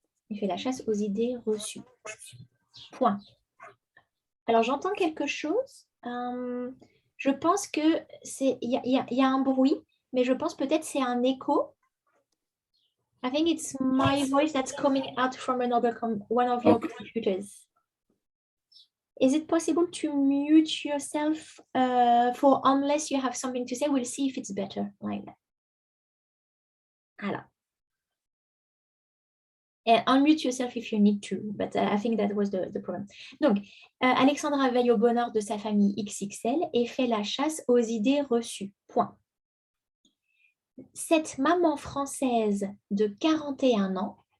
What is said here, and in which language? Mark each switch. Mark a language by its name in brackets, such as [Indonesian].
[French] Il fait la chasse aux idées reçues. Point. Alors, j'entends quelque chose. Je pense que il y a un bruit, mais je pense peut-être c'est un écho. [English] I think it's my voice that's coming out from one of your computers. Is it possible to mute yourself for unless you have something to say? We'll see if it's better like that. Alors. And unmute yourself if you need to, but I think that was the problem. [French] Donc, Alexandra veille au bonheur de sa famille XXL et fait la chasse aux idées reçues. Point. Cette maman française de 41 ans,